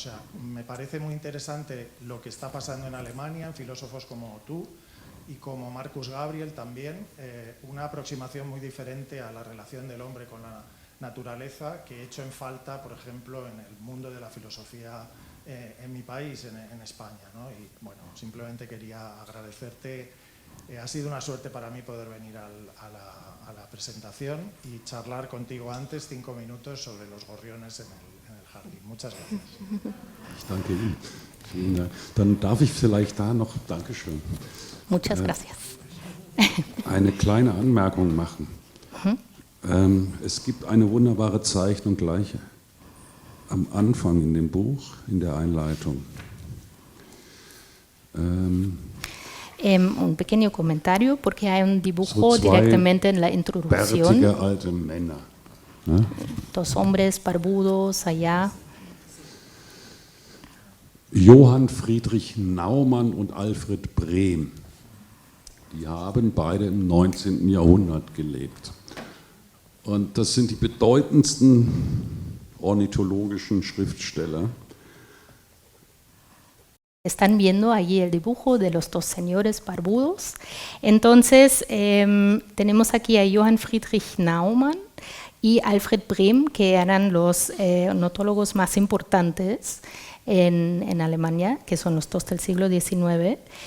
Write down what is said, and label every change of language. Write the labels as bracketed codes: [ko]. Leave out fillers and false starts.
[es] O sea, me parece muy interesante lo que está pasando en Alemania, en filósofos como tú y como Marcus Gabriel también, una aproximación muy diferente a la relación del hombre con la naturaleza que he hecho en falta, por ejemplo, en el mundo de la filosofía en mi país, en España, ¿no? Y bueno, simplemente quería agradecerte. Ha sido una suerte para mí poder venir a la presentación y charlar contigo antes 5 minutos sobre los gorriones en el jardín. Muchas gracias. [de] Ich danke Ihnen. Vielen Dank. Dann darf ich vielleicht da noch, Dankeschön. [es] Muchas gracias. [de] Eine kleine Anmerkung machen. Es gibt eine wunderbare Zeichnung gleich am Anfang in dem Buch, in der Einleitung. [es] Un pequeño comentario, porque hay un dibujo directamente en la introducción. [de] Bärtige alte Männer. Ne? [es] Dos hombres barbudos allá. [de] Johann Friedrich Naumann und Alfred Brehm. Die haben beide im 19. Jahrhundert gelebt. Und das sind die bedeutendsten ornithologischen Schriftsteller. [es] Están viendo allí el dibujo de los dos señores barbudos. Entonces, tenemos aquí a Johann Friedrich Naumann y Alfred Brehm, que eran los ornitólogos más importantes en Alemania, que son los dos del siglo XIX.